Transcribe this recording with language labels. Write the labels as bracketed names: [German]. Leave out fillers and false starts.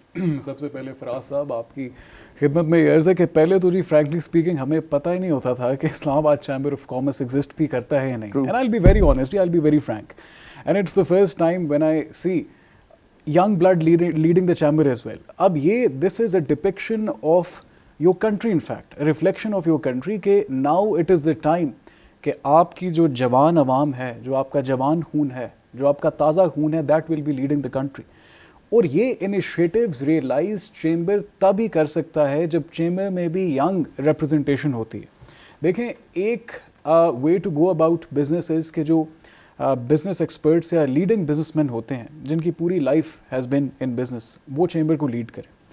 [Urdu] سب سے پہلے فراز صاحب آپ کی خدمت میں یہ عرض ہے کہ پہلے تو جی [English] frankly speaking [Urdu] ہمیں پتہ ہی نہیں ہوتا تھا کہ اسلام آباد چیمبر آف کامرس ایگزسٹ بھی کرتا ہے یا نہیں. [English] And I will be very honest, I will be very frank, and it's the first time when I see young blood leading the chamber as well. [Urdu] اب یہ [English] this is a depiction of your country, in fact a reflection of your country, کہ now it is the time [Urdu] کہ آپ کی جو جوان عوام ہے, جو آپ کا جوان خون ہے, [English] جو آپ کا تازہ خون ہے, that will be leading the country. [Urdu] اور یہ انیشیٹیوز ریئلائز چیمبر تب ہی کر سکتا ہے جب چیمبر میں بھی ینگ ریپرزنٹیشن ہوتی ہے. دیکھیں ایک way to go about business is کہ جو بزنس ایکسپرٹس یا لیڈنگ بزنس مین ہوتے ہیں جن کی پوری life [English] has been in business, [Urdu] وہ چیمبر کو لیڈ کریں.